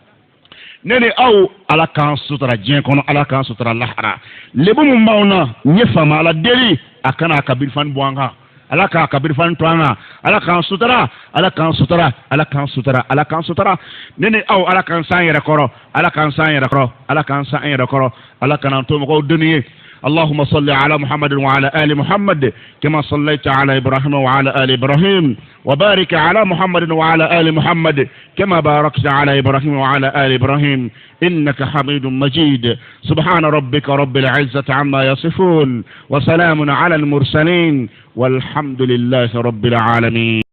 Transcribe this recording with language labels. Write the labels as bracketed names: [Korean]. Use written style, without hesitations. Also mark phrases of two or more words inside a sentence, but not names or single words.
[Bambara] ne ni aw ala k'an sutura diɲɛ kɔnɔ ala k'an sutura lahara lebu min b'aw na n ye faama ala deli a kana a ka birifani bɔ an kan ala k'a ka birifani to an kan ala k'an sutura ala k'an sutura ala k'an sutura ala k'an sutura ne ni aw ala k'an san yɛrɛ kɔrɔ ala k'an san yɛrɛ kɔrɔ ala k'an san yɛrɛ kɔrɔ ala kana to mɔgɔw doni ye [Arabic] اللهم صل على محمد وعلى آل محمد كما صليت على إبراهيم وعلى آل إبراهيم وبارك على محمد وعلى آل محمد كما باركت على إبراهيم وعلى آل إبراهيم إنك حميد مجيد سبحان ربك رب العزة عما يصفون وسلام على المرسلين والحمد لله رب العالمين.